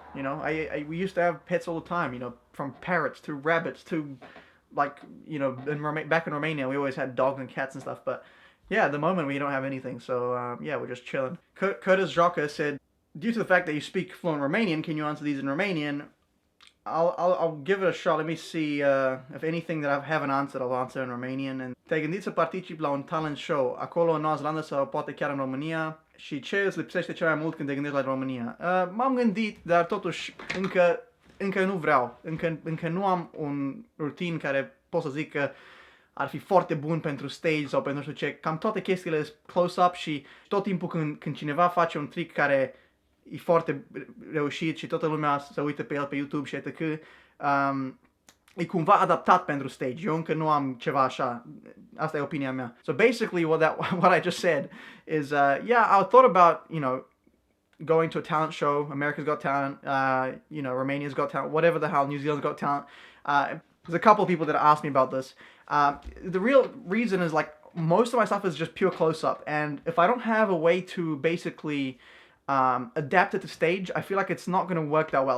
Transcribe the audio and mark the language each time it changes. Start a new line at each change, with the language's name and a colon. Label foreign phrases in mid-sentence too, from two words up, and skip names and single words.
English: You know, we used to have pets all the time, you know, from parrots to rabbits to, like, you know, back in Romania, we always had dogs and cats and stuff. But yeah, at the moment, we don't have anything. So, yeah, we're just chilling. Curtis Joca said, due to the fact that you speak fluent Romanian, can you answer these in Romanian? I'll give it a shot. Let me see if anything that I haven't answered, I'll answer in Romanian.
Romanian: And te-ai gândit să participi la un talent show acolo în Noua Zeelandă sau poate chiar în România? Și ce îți lipsește cel mai mult când te gândești la România? M-am gândit, dar totuși încă nu vreau. Încă nu am un rutin care pot să zic că ar fi foarte bun pentru stage sau pentru nu știu ce. Cam toate chestiile sunt close-up și tot timpul când cineva face un trick care e foarte reușit și toată lumea se uită pe el pe YouTube și etc. E cumva adaptat pentru stage. Eu încă nu am ceva așa. Asta e opinia mea.
English: So basically what I just said is, yeah, I thought about, you know, going to a talent show, America's Got Talent, you know, Romania's Got Talent, whatever the hell, New Zealand's Got Talent. There's a couple of people that asked me about this. The real reason is like most of my stuff is just pure close-up, and if I don't have a way to basically adapt it to stage, I feel like it's not going to work that well.